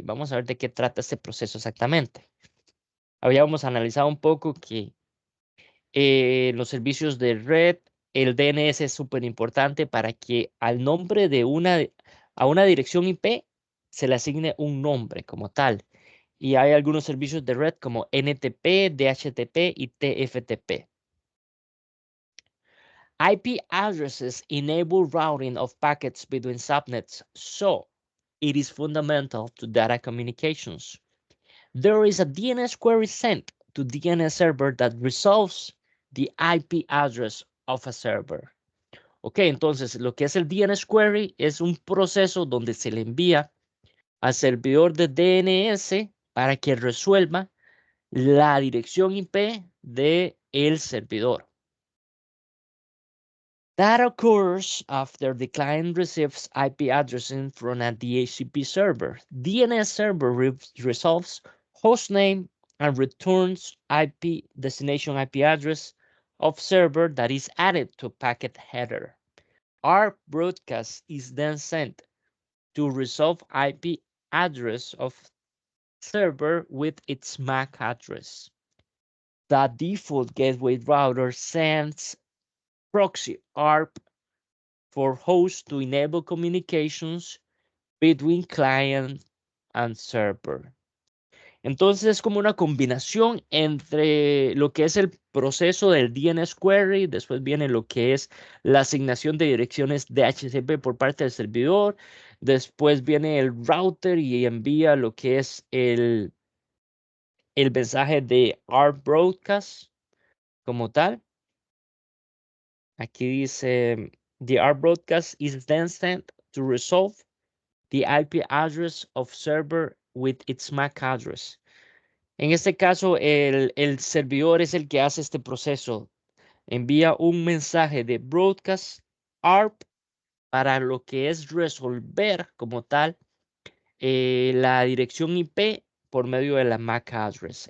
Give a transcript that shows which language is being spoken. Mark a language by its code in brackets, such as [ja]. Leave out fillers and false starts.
[es] Vamos a ver de qué trata este proceso exactamente. Habíamos analizado un poco que los servicios de red, el DNS es súper importante para que al nombre de a una dirección IP se le asigne un nombre como tal. Y hay algunos servicios de red como NTP, DHTP y TFTP. [en] IP addresses enable routing of packets between subnets, so it is fundamental to data communications. There is a DNS query sent to DNS server that resolves the IP address of a server. [es] Ok, entonces lo que es el DNS query es un proceso donde se le envía al servidor de DNS para que resuelva la dirección IP de el servidor. [en] That occurs after the client receives IP addressing from a DHCP server. DNS server resolves hostname and returns IP destination IP address of server that is added to packet header. Our broadcast is then sent to resolve IP address of server with its MAC address. The default gateway router sends proxy ARP for host to enable communications between client and server. [es] Entonces es como una combinación entre lo que es el proceso del DNS query, después viene lo que es la asignación de direcciones DHCP por parte del servidor, después viene el router y envía lo que es el mensaje de our broadcast como tal. Aquí dice, [en] the our broadcast is then sent to resolve the IP address of server with its MAC address. [es] En este caso, el servidor es el que hace este proceso. Envía un mensaje de broadcast ARP para lo que es resolver como tal la dirección IP por medio de la MAC address.